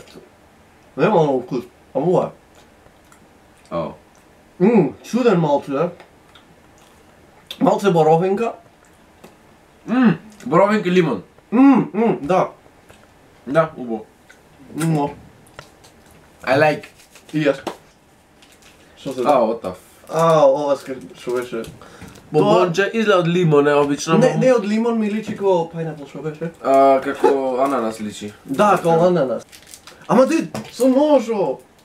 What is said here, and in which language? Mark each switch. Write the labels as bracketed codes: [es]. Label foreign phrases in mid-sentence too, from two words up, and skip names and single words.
[mk] Нема много вкус. Ама ова О. чуден малце, да? Малце боровинка. Боровинка и лимон. Да. Да, убаво. Но. [en] I like. [mk] И јас. Што се [en] What the [mk] ова што беше? Бомбонче изгледа од лимон, е обично. Не од лимон ми личи како пајнапл, што беше? Како ананас личи. Да, како ананас. Ама ти, со ножо.